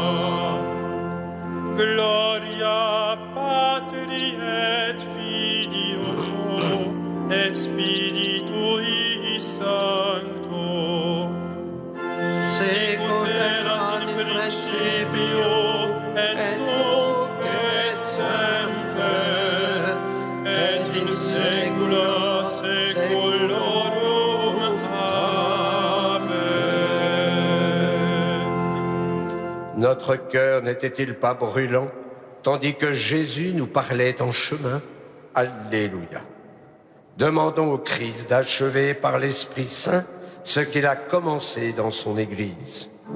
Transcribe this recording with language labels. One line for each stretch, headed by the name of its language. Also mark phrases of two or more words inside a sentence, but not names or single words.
Latin: Gloria Patri et Filio et Spiritui Sancto, sicut erat in principio et nunc et semper et in saecula saeculorum. Amen.
French: Notre cœur n'était-il pas brûlant, tandis que Jésus nous parlait en chemin? Alléluia. Demandons au Christ d'achever par l'Esprit Saint ce qu'il a commencé dans son Église.